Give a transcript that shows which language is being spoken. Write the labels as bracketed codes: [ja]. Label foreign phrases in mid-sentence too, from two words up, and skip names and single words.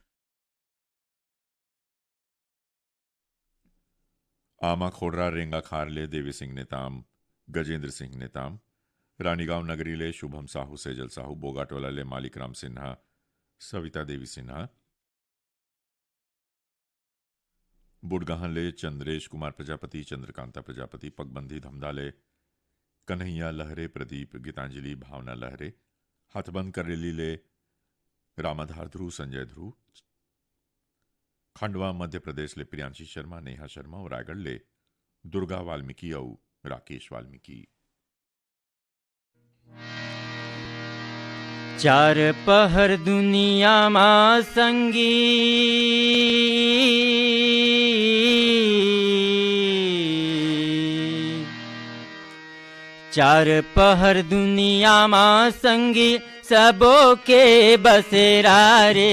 [hne] आमा खोडरा रेंगा खार ले देवी सिंह नेताम, गजेंद्र सिंह नेताम, रानीगांव नगरी ले शुभम साहू, सेजल साहू, बोगाटोला ले मालिक राम सिन्हा, सविता देवी सिन्हा, बुडगाहन ले चंद्रेश कुमार प्रजापति, चंद्रकांता प्रजापति, पगबंधी धमधा ले कन्हैया लहरे, प्रदीप, गीतांजलि, भावना लहरे, हाथबंद करेली ले रामाधार ध्रुव, संजय ध्रुव, खंडवा मध्य प्रदेश ले प्रियांशी शर्मा, नेहा शर्मा और रायगढ़ ले दुर्गा वाल्मीकि और राकेश वाल्मीकि। चार पहर दुनिया मां संगी, चार पहर दुनिया मां संगी, सबो के बसेरा रे,